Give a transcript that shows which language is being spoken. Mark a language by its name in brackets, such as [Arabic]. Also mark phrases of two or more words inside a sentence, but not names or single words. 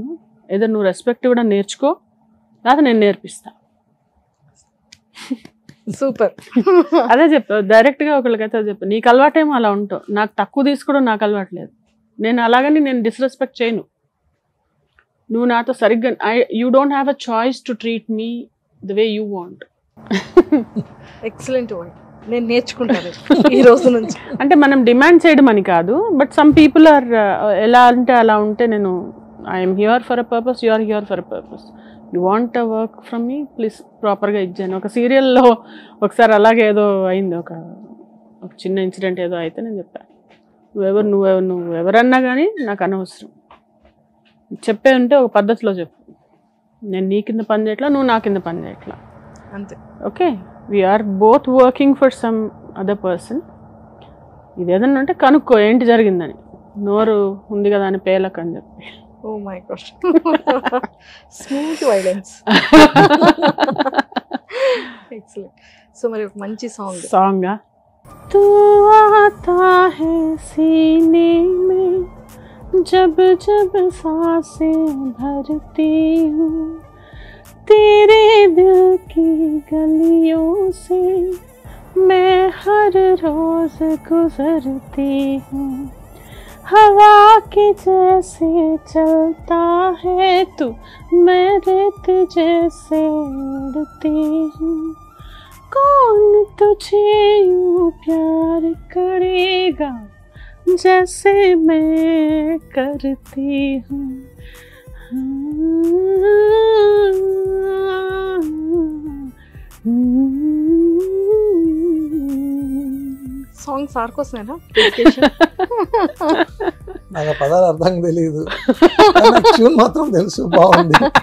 [Telugu] ఏదో నువ్వు రెస్పెక్ట్ ఇవ్వడం నేర్చుకో, లేదా నేను నేర్పిస్తా. సూపర్. అదే చెప్పా డైరెక్ట్గా ఒకళ్ళకైతే చెప్పా, నీకు అలవాటేమో అలా ఉంటావు, నాకు తక్కువ తీసుకోవడం నాకు అలవాటు లేదు. నేను అలాగని నేను డిస్రెస్పెక్ట్ చేయను, నువ్వు నాతో సరిగ్గా [English] you don't have a choice to treat me the way you want. excellent word, [Telugu] నేను నేర్చుకుంటాను ఈ రోజు నుంచి. అంటే మనం డిమాండ్ చేయడం అని కాదు, [English] but some people are [Telugu] ఎలా అంటే అలా ఉంటే, నేను [English] I'm here for a purpose, you are here for a purpose, you want a work from me, please [Telugu] ప్రాపర్గా ఇచ్చాను. ఒక సీరియల్లో ఒకసారి అలాగే ఏదో అయింది, ఒక చిన్న ఇన్సిడెంట్ ఏదో అయితే నేను చెప్పాను, నువ్వు ఎవరన్నా కానీ నాకు అనవసరం, చెప్పే ఉంటే ఒక పద్ధతిలో చెప్పు, నేను నీ కింద పని చేయట్లా, నువ్వు నా కింద పని చేయట్లా, అంతే. [English] Okay, we are both working for some other person. [Telugu] ఇది ఏదన్నా అంటే కనుక్కో ఏంటి జరిగిందని, నోరు ఉంది కదా అని పేలక్ అని చెప్పి. [English] Oh my God, smooth violence. Excellent. So [Telugu] మరి ఒక మంచి [Hindi] సాంగ్ तू आता है सीने में जब जब साँसें भरती హూ, तेरे दिल की गलियों से मैं हर रोज गुजरती हूँ, हवा के जैसे चलता है तू, मैं रेत जैसे उड़ती हूँ, कौन तुझे यूं प्यार करेगा जैसे मैं करती हूँ. [Telugu] సాంగ్ సార్ కోసమేనా? నాకు ఆ పదాలు అర్థం తెలియదు, ట్యూన్ మాత్రం తెలుసు, బాగుంది.